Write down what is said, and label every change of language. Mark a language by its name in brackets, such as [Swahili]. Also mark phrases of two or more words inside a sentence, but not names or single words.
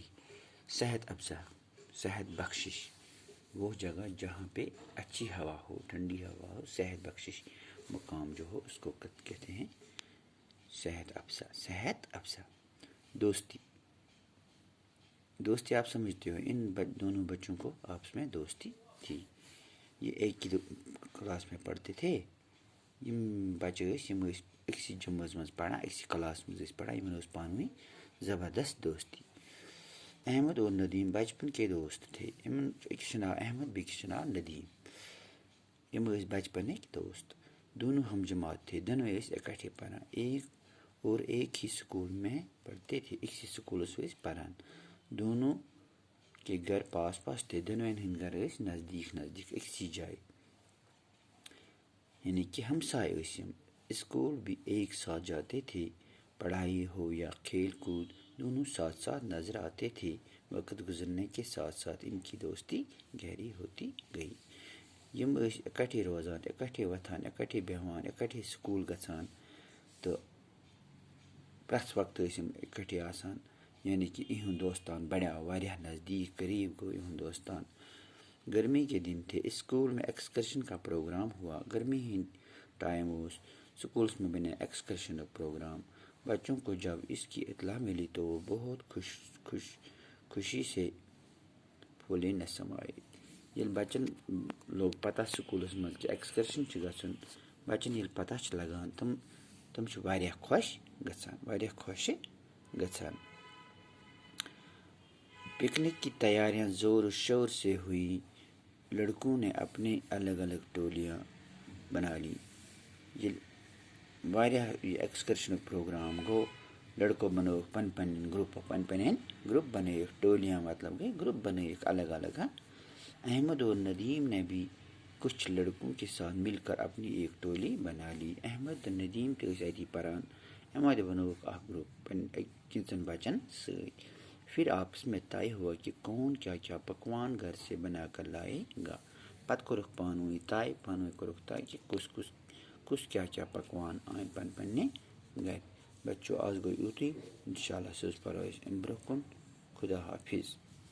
[Urdu] صحت افزا، صحت بخشش، وہ جگہ جہاں پہ اچھی ہوا ہو، ٹھنڈی ہوا ہو، صحت بخشش مقام جو ہو اس کو کہتے ہیں صحت افزا، صحت افزا۔ دوستی، دوستی آپ سمجھتے ہو، ان دونوں بچوں کو آپس میں دوستی تھی۔ یہ ایک ہی کلاس میں پڑھتے تھے۔ [Kashmiri] بچے اکسی جمٲژ مز پڑھان، اکسی کلاس مز پڑھان، پانوی زبردست دوستی۔ [Urdu] احمد اور ندیم بچپن کے دوست تھے۔ [Kashmiri] اکس ناو احمد، بیکس ناو ندیم۔ یم بچپنک دوست۔ [Urdu] دونوں ہم جماعت تھے، دونوں [Kashmiri] اکٹھے پڑھان، [Urdu] ایک ہی سکول میں پڑھتے تھے، [Kashmiri] اکسی سکولس پڑھان۔ [Urdu] دونوں کے گھر پاس پاس تھے، [Kashmiri] دونوں ہند گھر نزدیک نزدیک اکسی جائے، یعنی کہ ہمسائے یم۔ [Urdu] اسکول بھی ایک ساتھ جاتے تھے، پڑھائی ہو یا کھیل کود دونوں ساتھ ساتھ نظر آتے تھے۔ وقت گزرنے کے ساتھ ساتھ ان کی دوستی گہری ہوتی گئی۔ [Kashmiri] یم اکٹھے روزان، اکٹھے وتھان، اکٹھے بیہوان، اکٹھے سکول گژھان، تو پرٛٮ۪تھ وقت یم اکٹھے آسان، یعنی کہ یہند دوستان بڑھیو واریاہ نزدیک، قریب گو یہند دوستان۔ [Urdu] گرمی کے دن تھے، اسکول میں ایکسکرشن کا پروگرام ہوا۔ [Kashmiri] گرمی ہند ٹائم سکولس میں بنے ایکسکرشن پروگرام۔ [Urdu] بچوں کو جب اس کی اطلاع ملی تو وہ بہت خوشی سے پھولے نہ سمائے۔ [Kashmiri] یل بچن لوگ پتہ سکولس مز کہ ایکسکرشن گژھن، بچن یل پتہ لگان تم واریاہ خوش گژھان، واریاہ خوش گژھان۔ [Urdu] پکنک کی تیاریاں زور و شور سے ہوئی۔ لڑکوں نے اپنے الگ الگ ٹولیاں بنا لی۔ [Kashmiri] یہ واریاہ ایکسکرشن پروگرام گو، لڑکوں بنو پن گروپ، گروپ بنائے، ٹولیاں مطلب گئی گروپ بنائے الگ الگ۔ [Urdu] احمد اور ندیم نے بھی کچھ لڑکوں کے ساتھ مل کر اپنی ایک ٹولی بنا لی۔ [Kashmiri] احمد اور ندیم تھی پران، احمد بنو گروپ کینچن بچن سی۔ [Urdu] پھر آپس میں طے ہوا کہ کون کیا کیا پکوان گھر سے بنا کر لائے گا۔ [Kashmiri] پت کورک پانوی طے، پانوی کورک طے کہ کس کیا پکوان آن پننے گھر۔ بچوں آج گو یوتھی، انشاءاللہ سوز پرو امہ برہ کن۔ خدا حافظ۔